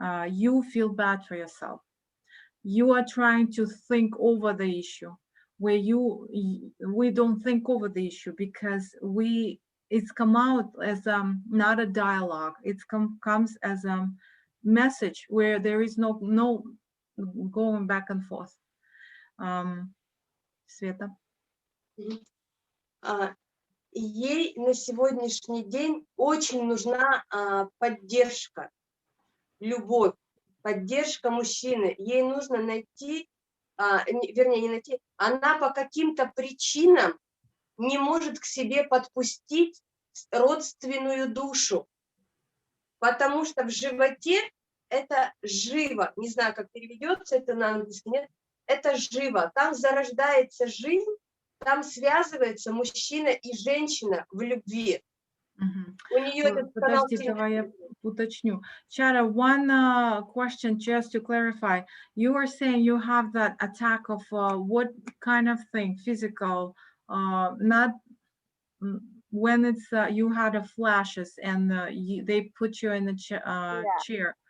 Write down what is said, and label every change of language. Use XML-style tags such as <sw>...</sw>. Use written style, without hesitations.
<en>You feel bad for yourself. You are trying to think over the issue, where we don't think over the issue because it's come out as not a dialogue. It comes as a message where there is no going back and forth.</en> <ru>Света. Ей на сегодняшний день очень нужна поддержка, любовь, поддержка мужчины. Ей нужно найти, вернее, не найти, она по каким-то причинам не может к себе подпустить родственную душу, потому что в животе это живо, не знаю, как переведется это на английский, нет, это живо, там зарождается жизнь, там связывается мужчина и женщина в любви. У нее этот канал. Подожди, давай я уточню.</ru> <en>Chara, one question just to clarify. You are saying you have that attack of what kind of thing? Physical, not when it's you had a flashes and they put you in the chair.</en>